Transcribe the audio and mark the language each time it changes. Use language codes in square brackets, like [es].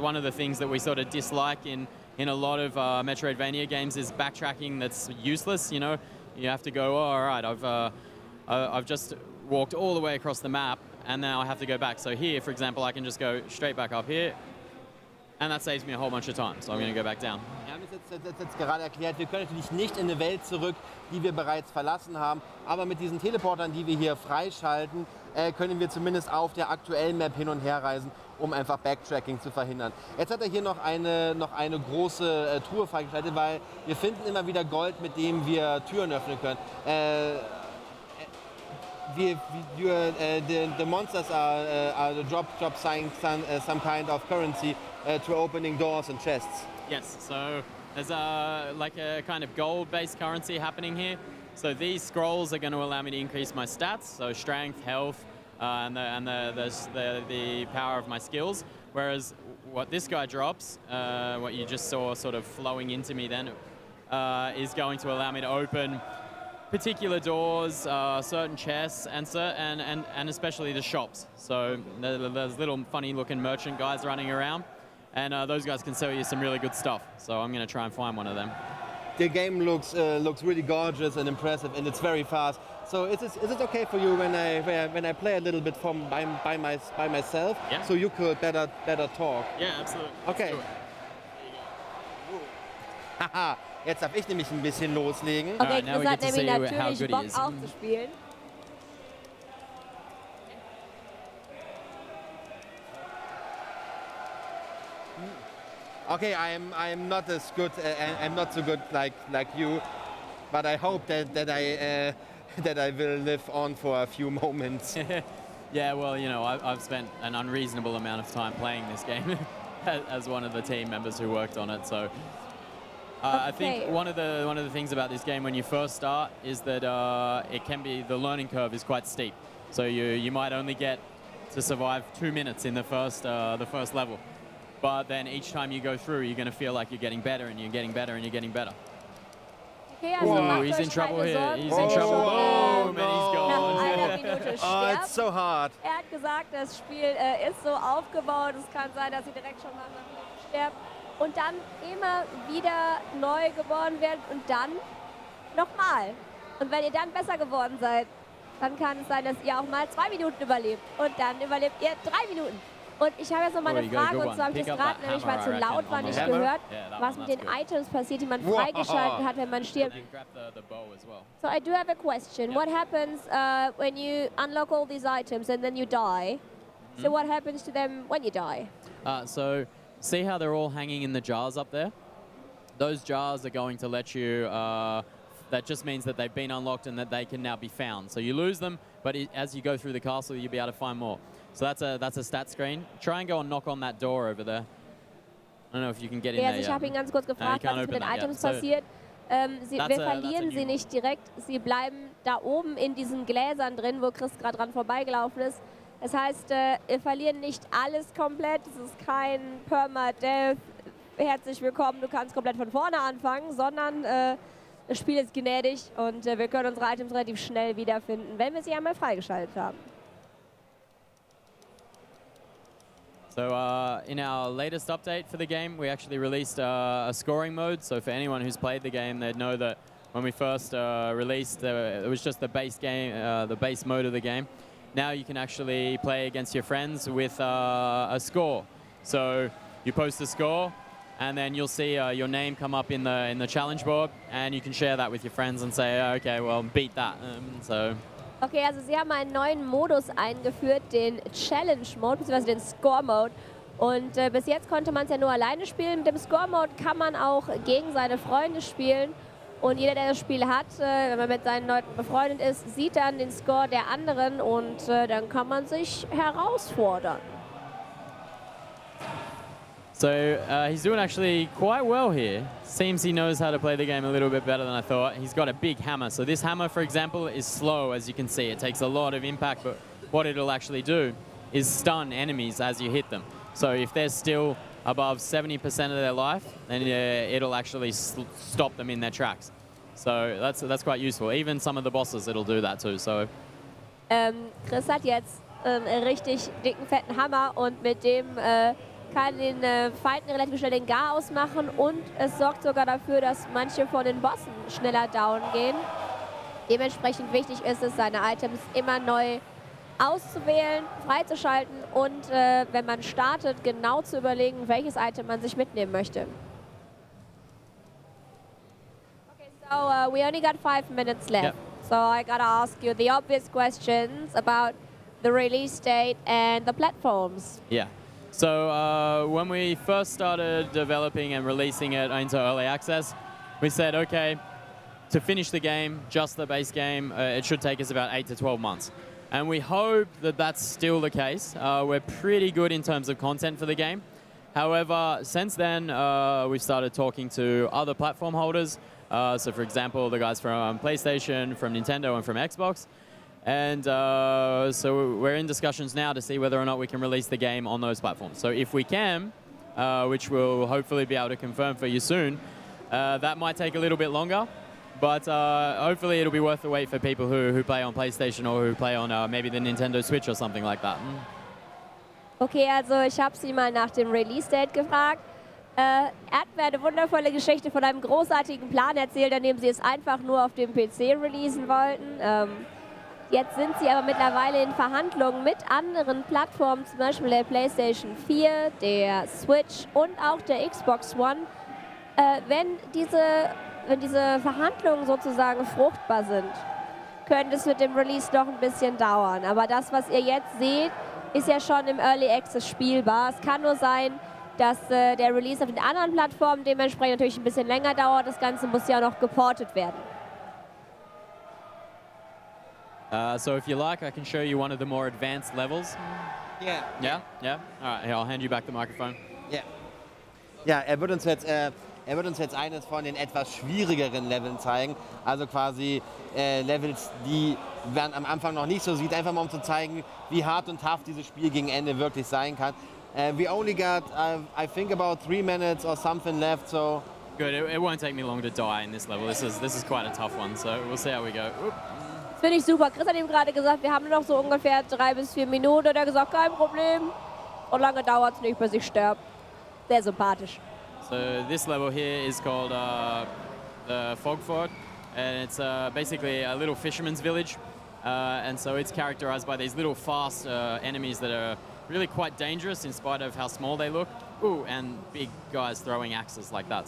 [en] It's one of the things that we sort of dislike in a lot of Metroidvania games is backtracking that's useless. You know, you have to go, oh, all right, I've just walked all the way across the map and now I have to go back. So here, for example, I can just go straight back up here. And that saves me a whole bunch of time, so I'm going to go back down. [de] Wir haben es jetzt gerade erklärt, wir können natürlich nicht in eine Welt zurück, die wir bereits verlassen haben, aber mit diesen Teleportern, die wir hier freischalten, können wir zumindest auf der aktuellen Map hin und her reisen, um einfach Backtracking zu verhindern. Jetzt hat er hier noch eine große Truhe freigeschaltet, weil wir finden immer wieder Gold, mit dem wir Türen öffnen können. [en] The monsters are drop some kind of currency to opening doors and chests. Yes, so there's like a kind of gold-based currency happening here. So these scrolls are going to allow me to increase my stats, so strength, health, and the power of my skills. Whereas what this guy drops, what you just saw sort of flowing into me then, is going to allow me to open particular doors, certain chests, and especially the shops. So there's little funny-looking merchant guys running around, and those guys can sell you some really good stuff. So I'm going to try and find one of them. The game looks really gorgeous and impressive, and it's very fast. So is it okay for you when I play a little bit by myself? Yeah. So you could better talk. Yeah, absolutely. Okay. Haha. [de] Jetzt darf ich nämlich ein bisschen loslegen. Okay, Chris hat nämlich natürlich Bock auch zu spielen. [en] Okay, I'm not as good. I'm not so good like you, but I hope that I will live on for a few moments. Yeah, well, you know, I've spent an unreasonable amount of time playing this game as one of the team members who worked on it. So. I think one of the things about this game when you first start is that the learning curve is quite steep. So you might only get to survive 2 minutes in the first level, but then each time you go through, you're going to feel like you're getting better and you're getting better and you're getting better. [de] Okay, also [en] he's in trouble here. He's in trouble. Oh, And he's gone. [de] Nach einer Minute stirbt. [en] Oh, it's so hard. [de] Hat gesagt, das Spiel ist so aufgebaut, es kann sein, dass sie direkt schon nach einer Minute stirbt. Und dann immer wieder neu geboren werden und dann nochmal. Und wenn ihr dann besser geworden seid, dann kann es sein, dass ihr auch mal 2 Minuten überlebt. Und dann überlebt ihr 3 Minuten. Und ich habe jetzt noch mal eine Frage, und zwar habe ich das gerade nämlich, weil es so laut war, nicht gehört, was mit den Items passiert, die man freigeschaltet hat, wenn man stirbt. [en] So I do have a question. What happens when you unlock all these items and then you die? So what happens to them when you die? See how they're all hanging in the jars up there? Those jars are going to let you, that just means that they've been unlocked and that they can now be found. So you lose them, but as you go through the castle, you'll be able to find more. So that's a stat screen. Try and go and knock on that door over there. I don't know if you can get in there. [de] Ich habe ihn ganz kurz gefragt, was mit den Items passiert. Wir verlieren sie nicht direkt, sie bleiben da oben in diesen Gläsern drin, wo Chris gerade dran vorbeigelaufen ist. Das heißt, wir verlieren nicht alles komplett, es ist kein Permadeath, herzlich willkommen, du kannst komplett von vorne anfangen, sondern das Spiel ist gnädig und wir können unsere Items relativ schnell wiederfinden, wenn wir sie einmal freigeschaltet haben. [en] So in our latest update for the game, we actually released a scoring mode. So for anyone who's played the game, they'd know that when we first released, it was just the base game, the base mode of the game. Now you can actually play against your friends with a score. So you post a score, and then you'll see your name come up in the challenge board, and you can share that with your friends and say, okay, well, beat that. [de] Okay, also sie haben einen neuen Modus eingeführt, den Challenge-Mode, bzw. den Score-Mode. Und bis jetzt konnte man es ja nur alleine spielen. Mit dem Score-Mode kann man auch gegen seine Freunde spielen. Und jeder, der das Spiel hat, wenn man mit seinen Leuten befreundet ist, sieht dann den Score der anderen und dann kann man sich herausfordern. [en] So he's doing actually quite well here. Seems he knows how to play the game a little bit better than I thought. He's got a big hammer. So this hammer, for example, is slow, as you can see. It takes a lot of impact, but what it'll actually do is stun enemies as you hit them. So if they're still above 70% of their life, then it'll actually stop them in their tracks. So that's quite useful. Even some of the bosses, it'll do that too. So [de] Chris hat jetzt einen richtig dicken, fetten Hammer und mit dem kann den Feinden relativ schnell den Garaus machen und es sorgt sogar dafür, dass manche von den Bossen schneller down gehen. Dementsprechend wichtig ist es, seine Items immer neu auszuwählen, freizuschalten und wenn man startet, genau zu überlegen, welches Item man sich mitnehmen möchte. [en] Okay, so we only got 5 minutes left. Yep. So I gotta ask you the obvious questions about the release date and the platforms. yeah. So when we first started developing and releasing it into early access, we said, okay, to finish the game, just the base game, it should take us about 8 to 12 months. And we hope that that's still the case. We're pretty good in terms of content for the game. However, since then, we've started talking to other platform holders. So for example, the guys from PlayStation, from Nintendo, and from Xbox. And so we're in discussions now to see whether or not we can release the game on those platforms. So if we can, which we'll hopefully be able to confirm for you soon, that might take a little bit longer. But hopefully it'll be worth the wait for people who play on PlayStation or who play on maybe the Nintendo Switch or something like that. [de] Okay, also ich habe sie mal nach dem Release-Date gefragt. Er hat mir eine wundervolle Geschichte von einem großartigen Plan erzählt, an dem sie es einfach nur auf dem PC releasen wollten. Jetzt sind sie aber mittlerweile in Verhandlungen mit anderen Plattformen, zum Beispiel der PlayStation 4, der Switch und auch der Xbox One. Wenn diese Verhandlungen sozusagen fruchtbar sind, könnte es mit dem Release noch ein bisschen dauern. Aber das, was ihr jetzt seht, ist ja schon im Early Access spielbar. Es kann nur sein, dass der Release auf den anderen Plattformen dementsprechend natürlich ein bisschen länger dauert. Das Ganze muss ja noch geportet werden. [en] So if you like, I can show you one of the more advanced levels. Yeah. Yeah? Yeah? All right, here, I'll hand you back the microphone. Yeah. [de] Ja, er wird uns jetzt eines von den etwas schwierigeren Leveln zeigen. Also quasi Levels, die man am Anfang noch nicht so sieht. Einfach mal um zu zeigen, wie hart und tough dieses Spiel gegen Ende wirklich sein kann. [en] We only got, I think, about 3 minutes or something left, so... Good, it won't take me long to die in this level. This is quite a tough one, so we'll see how we go. Oop. [de] Das finde ich super. Chris hat ihm gerade gesagt, wir haben nur noch so ungefähr 3 bis 4 Minuten. Und er hat gesagt, kein Problem. Und lange dauert es nicht, bis ich sterbe. Sehr sympathisch. [en] So this level here is called the Fog Fort, and it's basically a little fisherman's village. And so it's characterized by these little fast enemies that are really quite dangerous in spite of how small they look. Ooh, and big guys throwing axes like that.